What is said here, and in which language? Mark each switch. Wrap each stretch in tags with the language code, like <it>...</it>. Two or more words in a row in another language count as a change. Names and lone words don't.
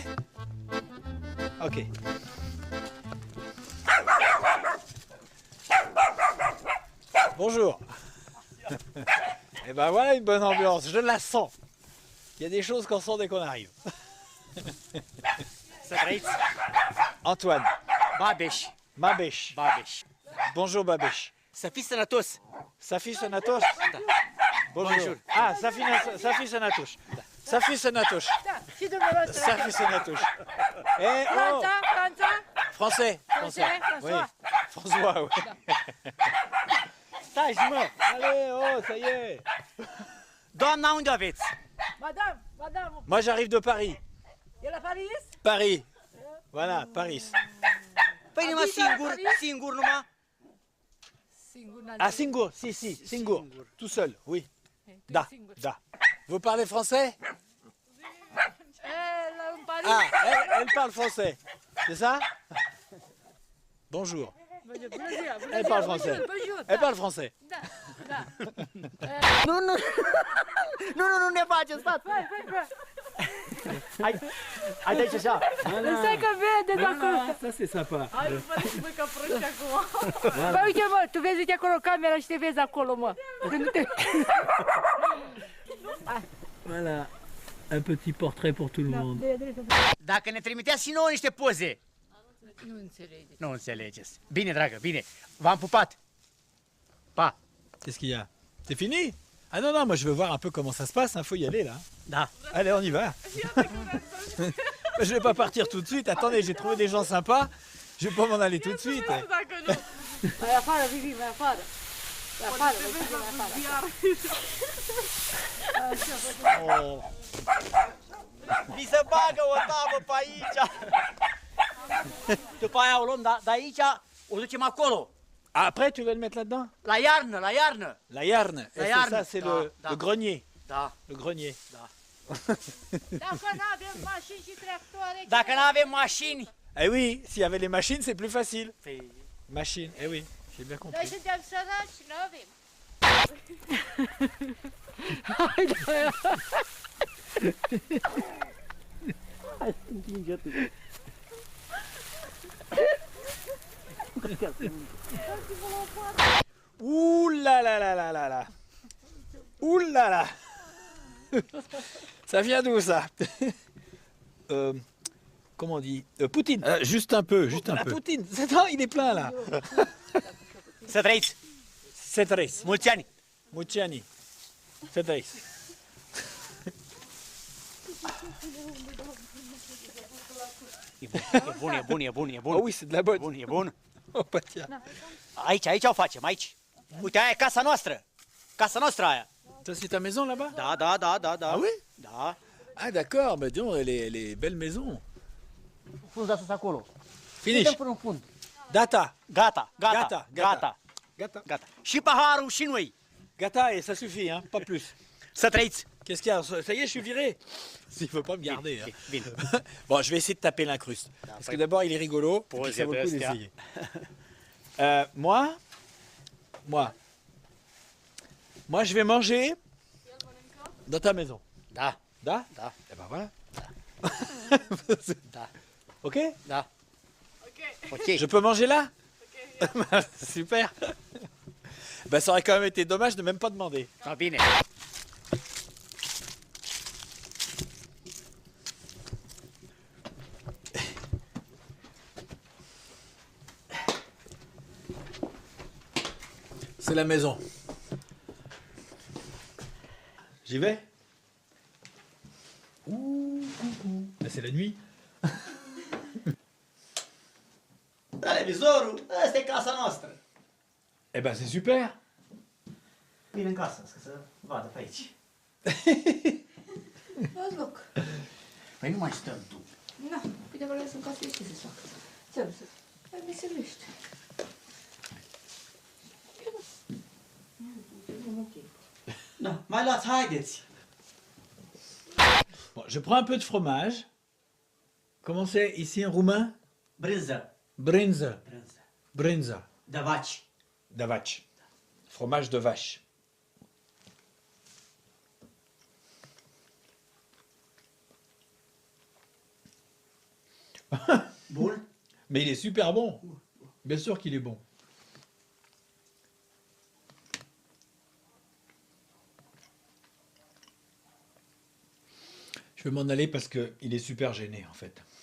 <fr>Ok. Bonjour. Et ben voilà une bonne ambiance, je la sens. Il y a des choses qu'on sent dès qu'on arrive. Antoine. Babeș. Babeș. Babeș. Bonjour Babeș.</fr> <ro>Să fii sănătos. Safi Sanatos? Bonjour.</ro> <fr>Bonjour.</fr> <ro>Ah, Safi Sanatos. Safi Sanatos. Și dumneavoastră. Safi Sanatos. Eh, oh, Franța?</ro> <fr>français. Français, Oui. François. François, oui.</fr> <ro>Stai, mă.</ro> <fr>Allez, oh, ça y est.</fr> <ro>Doamna, unde o aveți?</ro> <fr>Madame. Moi, j'arrive de Paris.</fr> <ro>E la Paris?</ro> <fr>Paris. Voilà, Paris.</fr> <ro>Păi numai singur numai. Ah, Singur, si, Singur.</ro> <fr>Tout seul, oui.</fr> <ro>Da, da.</ro> <fr>Vous parlez français?</fr> <ro>În Paris?</ro> <fr>Ah, elle parle français. C'est ça? Bonjour. Elle parle français. Elle parle français.</fr> <ro>Nu ne faceți, stați. Hai de aici așa. Stai că vede acolo.</ro> <fr>Ça, c'est sympa.</fr> <ro>Hai, mă, că proști acum. Bă, uite, mă, tu vezi, uite acolo camera și te vezi acolo, mă.</ro> <fr>Voilà. Un petit portrait pour tout le monde.</fr> <ro>Dacă ne trimiteați și nouă niște poze. Nu înțelegi. Nu înțelegeți. Bine, dragă, bine. V-am pupat. Pa.</ro> <fr>Qu'est-ce qu'il y a? C'est fini? Ah non, non, moi je veux voir un peu comment ça se passe, il faut y aller là.</fr> <ro>Da.</ro> <fr>Allez, on y va. Je vais pas partir tout de suite, attendez, j'ai trouvé des gens sympas, je vais pas m'en aller tout de suite.</fr> <ro>Mai afară, Vivi, mai afară. Mai afară, mai afară. Oh. Mi se bagă o tavă pe aici. După aia o luăm de aici, o ducem acolo.</ro> <fr>Après, tu veux le mettre là-dedans?</fr> <ro>La iarnă, la iarnă. La Yarne.</ro> <fr>Et</fr> <ro>La</ro> <fr>c'est</fr> <ro>Yarne.</ro> <fr>ça, c'est</fr> <ro>Da,</ro> <fr>le</fr> <ro>da.</ro> <fr>grenier.</fr> <ro>Da.</ro> <fr>Le grenier.</fr> <ro>Dacă nu avem mașini și tractoare, Dacă nu avem mașini...</ro> <fr>Eh oui, s'il y avait les machines, c'est plus facile.</fr> <ro>Păi,</ro> <fr>Machine, eh oui, j'ai bien</fr> <ro>noi</ro> <fr>compris.</fr> <ro>suntem săraci, nu avem. Ouh là là là là là là.</ro> <fr>Ouh là là. Ça vient d'où ça? Comment on dit? Poutine. Juste un peu, juste un peu. Poutine. Non, il est plein là.</fr> <ro>să trăiți. Cetres. Mulți ani. Muciani. Cetres. E bun, e bun, e bun, e bun.</ro> <fr>Oh oui, c'est de la bonne.</fr> <ro>Bun, e bun.</ro> <fr>Oh bah tiens.</fr> <ro>Aici o facem, aici. Uite, aia e casa noastră. Casa noastră aia.</ro> <fr>Ça c'est ta maison là-bas?</fr> <ro>Da.</ro> <fr>Ah oui?</fr> <ro>Da.</ro> <fr>Ah d'accord, bah dis donc, elle est belle maison.</fr> <ro>Frunza sus acolo. Finish. Putem până în fund. Data. Gata. Gata. Și paharul și noi. Gata,</ro> <fr>et ça suffit, hein, pas plus.</fr> <ro>Să trăiți.</ro> <fr>Qu'est-ce qu'il y a? Ça y est, je suis viré. Il faut pas me garder. Hein.</fr> <ro>Bine.</ro> <fr>Bon, je vais essayer de taper l'incruste. Parce que d'abord, il est rigolo. Et puis ça vaut le coup d'essayer. Moi, je vais manger dans ta maison.</fr> <ro>Da. Da? Da.</ro> <fr>Eh ben voilà.</fr> <ro>Da.</ro> <fr>Ok?</fr> <ro>Da.</ro> <fr>Ok. Je peux manger là? Super. Ben, ça aurait quand même été dommage de même pas demander.</fr> <ro>Da, bine.</ro> <fr>C'est la maison. J'y vais? Ouh, coucou. Là, c'est la nuit.</fr> <ro>Televizorul, ăsta e casa noastră.</ro> <fr>Eh ben, c'est super.</fr> <ro>Vine în casă, să vadă pe aici. Loc. Păi nu mai stăm tu. Nu, păi dacă lăsăm ca să ce să fac? Ce am să? Hai veselește. Da, mai luați, haideți.</ro> <fr>Bon, je prends un peu de fromage. Comment c'est ici en roumain?</fr> <ro>Brânză. Brinza. Brânză. Brinza. De vaci.</ro> <fr>De vache. Fromage de vache.</fr> <ro>Bun?</ro> <fr>Mais il est super bon. Bien sûr qu'il est bon. Je vais m'en aller parce qu'il est super gêné en fait.</fr>